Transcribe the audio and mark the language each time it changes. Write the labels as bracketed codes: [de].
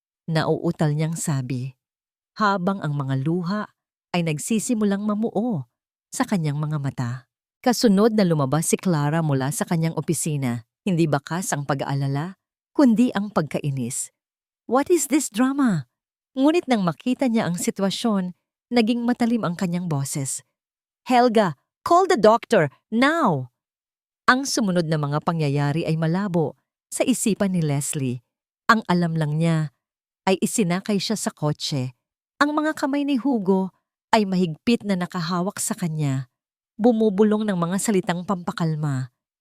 [tl] Nauutal niyang sabi, habang ang mga luha ay nagsisimulang mamuo sa kanyang mga mata. Kasunod na lumabas si Clara mula sa kanyang opisina, hindi bakas ang pag-aalala, kundi ang pagkainis. [en] What is this drama? [tl] Ngunit nang makita niya ang sitwasyon, naging matalim ang kanyang boses. [en] Helga, call the doctor, now! [tl] Ang sumunod na mga pangyayari ay malabo sa isipan ni Leslie. Ang alam lang niya ay isinakay siya sa kotse. Ang mga kamay ni Hugo ay mahigpit na nakahawak sa kanya, bumubulong ng mga salitang pampakalma.